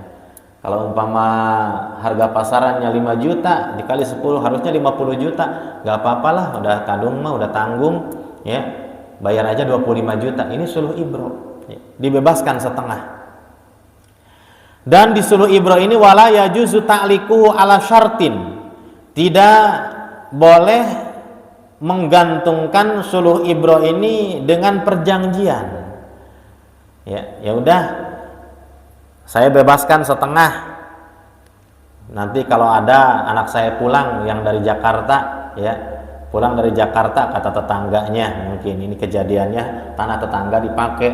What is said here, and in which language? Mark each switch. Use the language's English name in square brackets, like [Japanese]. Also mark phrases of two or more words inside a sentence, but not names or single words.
[Indonesian] Kalau umpama harga pasarannya 5 juta dikali 10 harusnya 50 juta. Gak apa-apalah, udah kadung mah udah tanggung ya. Bayar aja 25 juta. Ini [Arabic] صلح الإبراء. [Indonesian] Ya. Dibebaskan setengah. Dan di [Arabic] صلح الإبراء [Indonesian] ini [Arabic] ولا يجوز تعليقه على شرط. [Indonesian] Tidak boleh menggantungkan [Arabic] صلح الإبراء [Indonesian] ini dengan perjanjian. Ya udah, saya bebaskan setengah. Nanti kalau ada anak saya pulang yang dari Jakarta, ya pulang dari Jakarta, kata tetangganya, mungkin ini kejadiannya tanah tetangga dipakai.